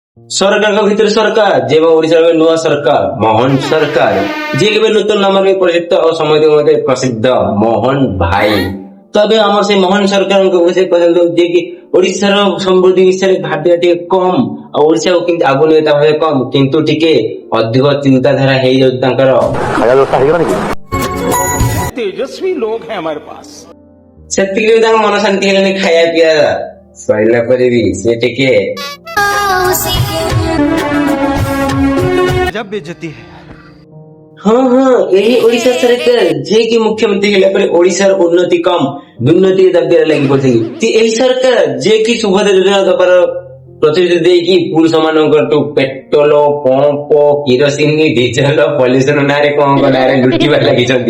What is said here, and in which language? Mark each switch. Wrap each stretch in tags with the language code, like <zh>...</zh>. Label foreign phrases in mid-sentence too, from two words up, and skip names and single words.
<or>ସରକାରଙ୍କ ଭିତରେ ସରକାର ଯେ ଓଡିଶାର ନୂଆ ସରକାର ମୋହନ ସରକାର ଯିଏ କେବେ ନୂତନ ନାମରେ ପରିଚିତ ଓ ସମସ୍ତଙ୍କ ପ୍ରସିଦ୍ଧ ମୋହନ ଭାଇ। ତ ଏବେ ଆମର ସେଇ ମୋହନ ସରକାରଙ୍କ ବିଷୟରେ କହିବାକୁ ଯିଏକି ଓଡିଶାର ସମୃଦ୍ଧି ବିଷୟରେ ଭାବିବା ଟିକେ କମ ଆଉ ଓଡିଶାକୁ କେମିତି ଆଗକୁ ନେବେ ତା ଭାବିବା କମ କିନ୍ତୁ ଟିକେ ଅଧିକ ଚିନ୍ତାଧାରା ହେଇଯାଉଛି ତାଙ୍କର। ଖାଇବା ବ୍ୟବସ୍ଥା ହେଇଗଲାଣି କି?</or> <hi>तेजस्वी लोग हैं हमारे पास।</hi> <or>ସେତିକି ବି ତାଙ୍କ ମନ ଶାନ୍ତି ହେଲାନି ଖାଇବା ପିଇବା ସରିଲା ପରେ ବି ସେ ଟିକେ</or> <hi>जब बेइज्जती है</hi> <or>ହଁ ଏହି ଓଡିଶା ସରକାର ଯିଏକି ମୁଖ୍ୟମନ୍ତ୍ରୀ ହେଲା ପରେ ଓଡିଶାର ଉନ୍ନତି କମ ଦୁର୍ନୀତି ଦାବିରେ ଲାଗି ପଡିଛନ୍ତି। ଏହି ସରକାର ଯିଏକି ସୁଭଦ୍ରା ଯୋଜନା ଦବାର ପ୍ରତିଶ୍ରୁତି ଦେଇକି ପୁରୁଷ ମାନଙ୍କଠୁ</or> <en>petrol pump kerosene diesel pollution</en> <or>ନାଁରେ କଣ ନାଁରେ ଲୁଟିବାରେ ଲାଗିଛନ୍ତି।</or>